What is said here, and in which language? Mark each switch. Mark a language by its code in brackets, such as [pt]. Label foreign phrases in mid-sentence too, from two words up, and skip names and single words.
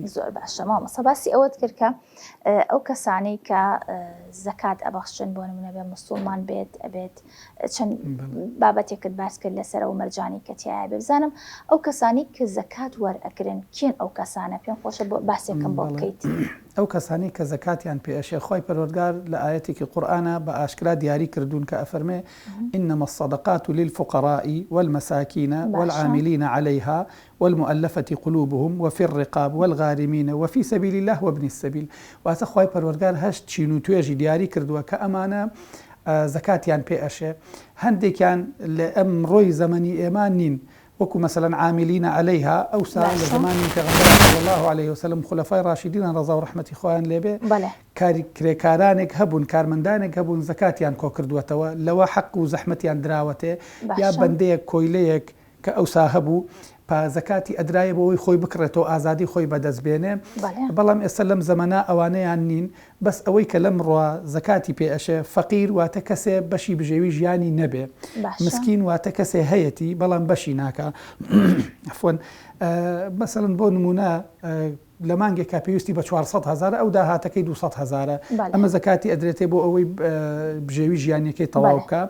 [ckb] زۆر باشە مامۆستا باسی ئەوەت کرد کە ئەو کەسانەی کە زەکات ئەبەخشن بۆ نمونە بێ مسلمان بێت ئەبێت چەند بابەتێکت باس کرد لەسەر ئەو مەرجانی کە تایە بێ بزانم ئەو کەسانی کە زەکات وەرئەگرن کێن ئەو کەسانە پێم خۆشە بۆ باسێکم بۆ بکەیتی ئەو کەسانی کە زەکاتیان پێشێ خۆی پەروەردگار لە ئاەتێکی قورئانە بە ئاشکرا دیاری کردوون کە ئەفەرمێ إنما [ar] الصدقات للفقراء والمساكين والعاملين عليها والمؤلفة قلوبهم وفي الرقاب والغارمين وفي سبيل الله وابن السبيل [ckb] واتە خۆی پەروەردگار هەشت چین و توێژی دیاری کردووە کە ئەمانە زەکاتیان پێئەشێ هەندێکیان لە ئەم ڕۆی زەمەنی ئێمە نین وەکو [ar] مثلا عاملين عليها [ckb] أو سا لزمانی پێغەمبەر [ar] صلی الله عليه وسلم [ckb] خلفای راشدین ڕەزا و ڕەحمەتی خۆیان لێبێ کرێکارانێک هەبوون کارمەندانێک هەبوون زەکاتیان کۆ کردووەتەوە لەوە حەق و زەحمەتیان دراوەتێ یا بەندەیەک کۆیلەیەک کە ئەوسا هەبوو زەکاتی ئەدرایە بۆەوەی خۆی بکڕێتەوە ئازادی خۆی بەدەستبێنێ بەڵام ئێستا لەم زەمەنا ئەوانەیان نین بەس ئەوەی کە لەم ڕوا زەکاتی پێئەشێ فەقیر واتە کەسێ بەشی بژێوی ژیانی نەبێ مسکین واتە کەسێ هەیەتی بەڵام بەشی ناکە عفوەن مەسەڵەن بۆ نمونە لە مانگێکا پێویستی بە 400,000 ئەو داهاتەکەی 200,000 ئەمە زەکاتی ئەدرێتێ بۆ ئەوەی بژێوی ژیانەکەی تەواو بکە.